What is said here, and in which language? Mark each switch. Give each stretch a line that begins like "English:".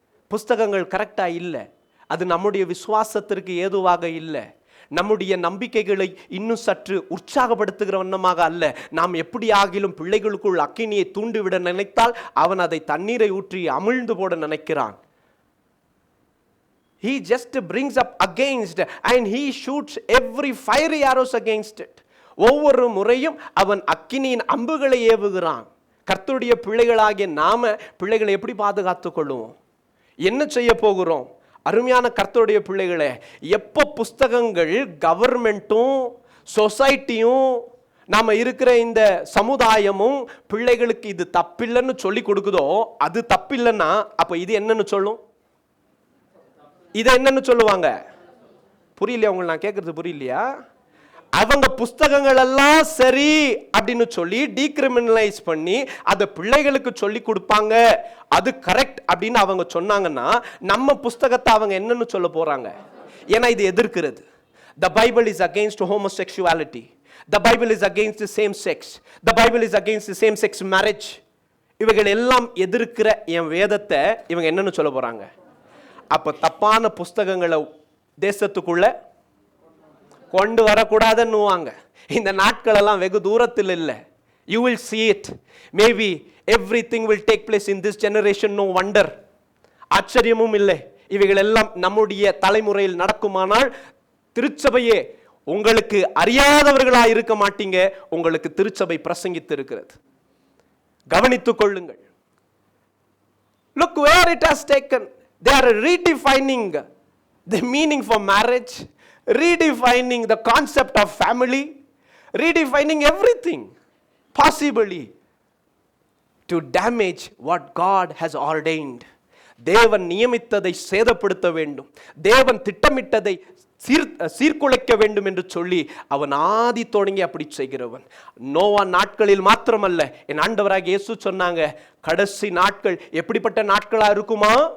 Tamil: புஸ்தகங்கள் கரெக்டாக இல்லை, அது நம்முடைய விசுவாசத்திற்கு ஏதுவாக இல்லை, நம்முடைய நம்பிக்கைகளை இன்னும் சற்று உற்சாகப்படுத்துகிற வண்ணமாக அல்ல. நாம் எப்படி ஆகிலும் பிள்ளைகளுக்குள் அக்கினியை தூண்டிவிட நினைத்தால் அவன் அதை தண்ணீரை ஊற்றி அமிழ்ந்து போட நினைக்கிறான்.
English: He just brings up against and he shoots every fiery arrows against it.
Tamil: ஒவ்வொரு முறையும் அவன் அக்கினியின் அம்புகளை ஏவுகிறான். கர்த்தருடைய பிள்ளைகளாகிய நாம பிள்ளைகளை எப்படி பாதுகாத்துக் கொள்ளுவோம்? என்ன செய்ய போகிறோம்? அருமையான கர்த்தருடைய பிள்ளைகளே, எப்போ புஸ்தகங்கள் கவர்மெண்ட்டும் சொசைட்டியும் நாம இருக்கிற இந்த சமுதாயமும் பிள்ளைகளுக்கு இது தப்பில்லைன்னு சொல்லி கொடுக்குதோ, அது தப்பில்லைன்னா அப்போ இது என்னன்னு சொல்லும்? இதை என்னன்னு சொல்லுவாங்க? புரியலையா உங்களுக்கு? நான் கேட்கறது புரியலையா? அவங்க புஸ்தகங்கள் எல்லாம் சரி அப்படின்னு சொல்லி டீக்ரிமினலைஸ் பண்ணி அதை பிள்ளைகளுக்கு சொல்லி கொடுப்பாங்க, அது கரெக்ட் அப்படின்னு அவங்க சொன்னாங்கன்னா நம்ம புஸ்தகத்தை அவங்க என்னன்னு சொல்ல போறாங்க? ஏன்னா இது எதிர்க்கிறது.
English: The Bible is against homosexuality. The Bible is against the same sex. The Bible is against the same sex marriage.
Tamil: இவைகள் எல்லாம் எதிர்க்கிற என் வேதத்தை இவங்க என்னன்னு சொல்ல போறாங்க? அப்ப தப்பான புஸ்தகங்களை தேசத்துக்குள்ள கொண்டு வரக்கூடாதுன்னுவாங்க. இந்த நாட்கள் எல்லாம் வெகு தூரத்தில் இல்லை.
English: You will see it. Maybe everything will take place in this generation. No wonder.
Tamil: ஆச்சரியமும் இல்லை. இவைகள் எல்லாம் நம்முடைய தலைமுறையில் நடக்குமானால் திருச்சபையே உங்களுக்கு அறியாதவர்களாக இருக்க மாட்டீங்க. உங்களுக்கு திருச்சபை பிரசங்கித்து இருக்கிறது. கவனித்துக் கொள்ளுங்கள்.
English: Look where it has taken. They are redefining the meaning for marriage, redefining the concept of family, redefining everything possibly to damage what God has ordained.
Tamil: தேவன் நியமித்ததை சேதப்படுத்த வேண்டும், தேவன் திட்டமிட்டதை சீர்குலைக்க வேண்டும் என்று சொல்லி அவன் ஆதி தொடங்கி அப்படி செய்கிறவன். நோவா நாட்களில் மாத்திரமல்ல, என் ஆண்டவராகிய இயேசு சொன்னாங்க, கடைசி நாட்கள் எப்படிப்பட்ட நாட்களா இருக்குமா?